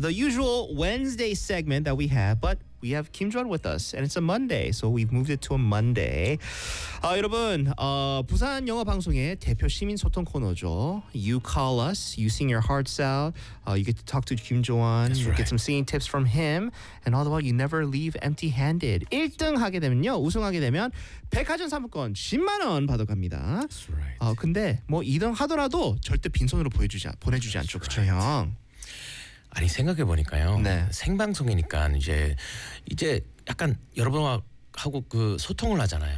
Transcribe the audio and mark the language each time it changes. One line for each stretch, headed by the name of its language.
English: The usual Wednesday segment that we have, but we have Kim Joon with us, and it's a Monday, so we've moved it to a Monday.
Korean: 여러분, 부산 영어 방송의 대표 시민 소통 코너죠.
English: You call us, you sing your hearts out, you get to talk to Kim Joon, you get some singing tips from him, and all the while, you never leave empty-handed.
Korean: 1등 하게 되면요, 우승하게 되면 백화점 상품권 10만 원 받아갑니다.
English: That's right.
Korean: 근데 뭐 2등 하더라도 절대 빈손으로 보내주지 않죠, 그쵸, right. 형? 아니 생각해 보니까요. 네. 생방송이니까 이제 약간 여러분하고 그 소통을 하잖아요.